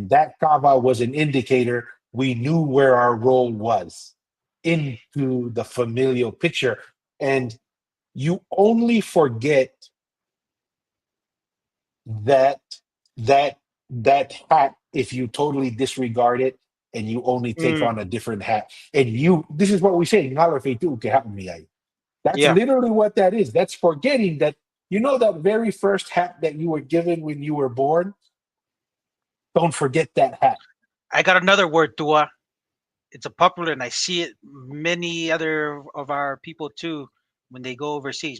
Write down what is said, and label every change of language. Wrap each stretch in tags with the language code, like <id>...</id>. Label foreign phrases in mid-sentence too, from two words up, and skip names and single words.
<en>And that kava was an indicator we knew where our role was into the familial picture. And you only forget that that hat if you totally disregard it and you only take Mm. on a different hat. And you, this is what we say,</en> <to>"Ngalo fetu ke hap miyay."</to> <en>That's Yeah. literally what that is. That's forgetting that, you know, that very first hat that you were given when you were born. Don't forget that hat. I got another word, Tua. It's a popular, and I see it many other of our people too when they go overseas.</en>